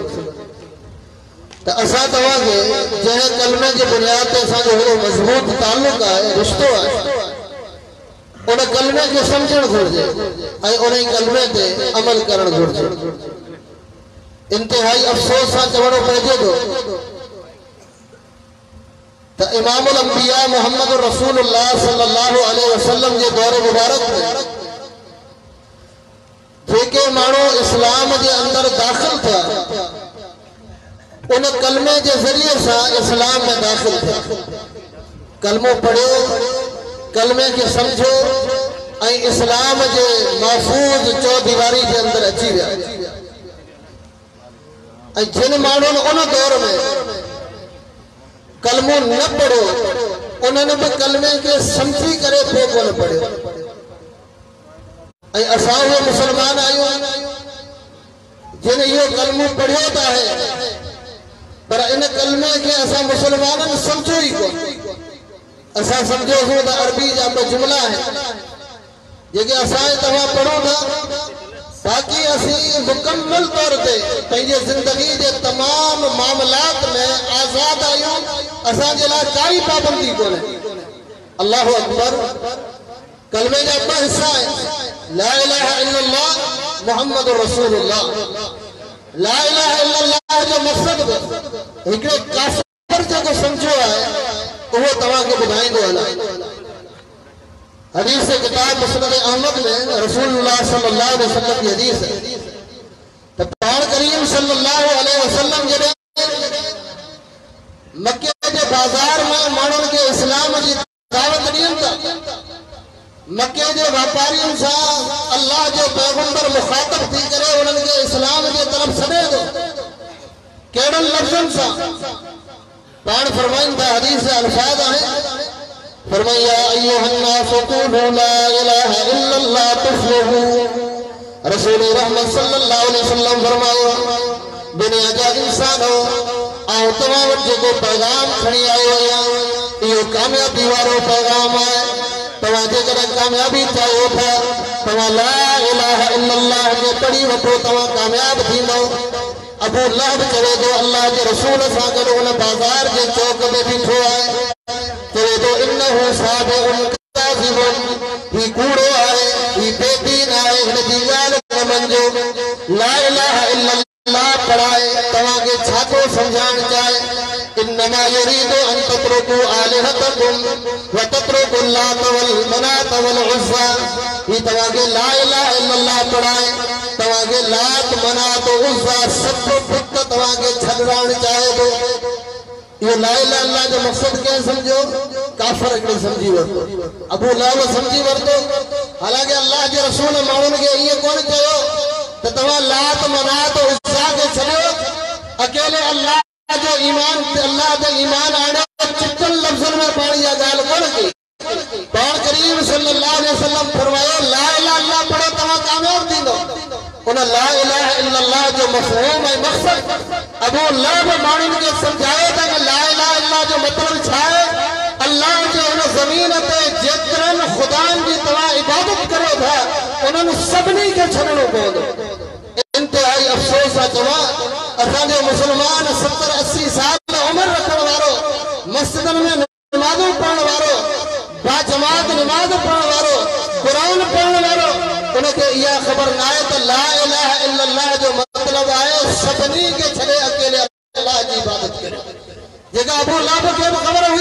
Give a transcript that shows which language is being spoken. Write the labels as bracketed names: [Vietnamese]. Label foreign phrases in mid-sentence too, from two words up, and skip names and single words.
[Sindhi] त असां तव्हांखे जंहिं कलमे जे बुनियाद ते असांजो हेॾो मज़बूत ताल्लुक़ आहे रिश्तो आहे उन कलमे खे सम्झणु घुरिजे ऐं उन कलमे ते अमल करणु घुरिजे। इंतहाई अफ़सोस सां चवणो पइजे थो त इमामुल अंबिया मुहम्मद रसूलुल्लाह [Arabic] صلى الله عليه وسلم [Sindhi] जे दौर मुबारक में जेके माण्हू इस्लाम जे अंदर दाख़िल थिया उन कलमे जे ज़रिए सां इस्लाम में दाख़िल थिया। कलमो पढ़ियो, कलमे के समझो ऐं इस्लाम जे महफूज़ चौदीवारी के अंदर अची विया। जिन माण्हुनि उन दौर में कलमो न पढ़ो [Urdu] انہوں نے بھی [Sindhi] कलमे के समझी करे पोइ कोन पढ़ियो। ऐं असां उहे मुसलमान आहियूं जिन इहो कलमो पढ़ियो त आहे, पर इन कलमे के असां मुसलमाननि समझो ई कोन। असां समझोसीं त अरबी जा ॿ जुमला आहिनि जेके असां तव्हां पढ़ो था, बाक़ी असीं मुकम्मल तौर ते पंहिंजे ज़िंदगी जे तमाम मामलात में आज़ाद आहियूं। असांजे लाइ काई पाबंदी कोन्हे। [Arabic] الله أكبر [Sindhi] कलमे जा ॿ हिस्सा आहिनि, [Arabic] لا إله إلا الله محمد رسول الله. لا إله إلا الله [Sindhi] जो मक़सद हिकिड़े काफ़िर जेको समझो आहे उहो तव्हांखे ॿुधाईंदो हलां। हदीस किताब मुस्नद अहमद में रसूलुल्लाह [Arabic] صلى الله عليه وسلم [Urdu] کی حدیث ہے تو [Sindhi] पाण करीम [Arabic] صلى الله عليه وسلم [Sindhi] जॾहिं मक्के के बाजार में माण्हुनि खे इस्लाम जी दावत ॾियनि था, मक्के जे वापारियुनि सां अल्लाह जो पैगंबर मुखातब थी करे उन्हनि खे इस्लाम जे तरफ़ सॾे थो। कहिड़नि लफ़्ज़नि सां? पाण फरमाइनि था, हदीस जा अल्फाज़ आहिनि, फरमाया [Arabic] أيها الناس قولوا لا إله إلا الله تفلحوا. [Sindhi] रसूल रहमत [Arabic] صلى الله عليه وسلم [Sindhi] फरमायो, दुनिया जा इंसानो आउं तव्हां वटि जेको पैगाम खणी आयो आहियां इहो कामयाबी वारो पैगाम आहे। तव्हां जेकॾहिं कामयाबी चाहियो था, तव्हां [Arabic] لا إله إلا الله [Sindhi] खे पढ़ी वठो, तव्हां कामयाब थींदो। अबू लहब चवे थो अल्लाह जे रसूल सां गॾु उन बाज़ार जे चौक ते बीठो आहे, चवे थो [Arabic] إنه صادق كاذب, [Sindhi] ही कूड़ो आहे, ही बेदीन आहे, हिन जी ॻाल्हि न मञिजो। [Arabic] لا إله إلا الله [Sindhi] पढ़ाए तव्हांखे छा थो सम्झाइण चाहे? [Arabic] إنما يريد أن تتركوا آلهتكم وتتركوا اللات والمناة والعزى. [Sindhi] ही तव्हांखे [Arabic] لا إله إلا الله [Sindhi] पढ़ाए तव्हांखे लात मनात उज़्ज़ा सभ बुत तव्हांखे छॾाइण चाहे थो। ये [Arabic] لا إله إلا الله [Sindhi] जो मक़सद क्या समझो? काफिर हिकिड़ो समझी वरितो, अबू लहब समझी वरितो। हालांकि अल्लाह जे रसूल माण्हुनि खे ईअं कोन चयो त तव्हां लात मनात उज़्ज़ा खे छॾियो, अकेले अल्लाह जो ईमान अल्लाह ते ईमान आणे चिकन लफ़्ज़नि में पाण इहा ॻाल्हि कोन कई। पाण करीम [Arabic] صلى الله عليه وسلم [Sindhi] फरमायो [Arabic] لا إله إلا الله [Sindhi] पढ़ो तव्हां कामयाब थींदो। उन [Arabic] لا إله إلا الله [Sindhi] जो मफ़हूम ऐं मक़सद अबू लहब माण्हुनि खे सम्झायो त [Arabic] لا إله إلا الله [Sindhi] जो मतिलबु छा आहे? अल्लाह जे हुन ज़मीन ते जेतिरनि ख़ुदानि जी तव्हां इबादत करो था उन्हनि सभिनी खे छॾणो पवंदो। इंतिहाई अफ़सोस आहे चवां असांजो मुसलमान 70-80 साल उमिरि रखण वारो, मस्जिदनि में नमाज़ूं पढ़ण वारो, बाजमात नमाज़ पढ़ण वारो, क़ुरान पढ़ण वारो, उनखे इहा ख़बर न आहे त [Arabic] لا إله إلا الله [Sindhi] जो मतिलबु आहे सभिनी खे छॾे अकेले अल्लाह जी इबादत करे, जेका अबू लहब खे बि ख़बर हुई।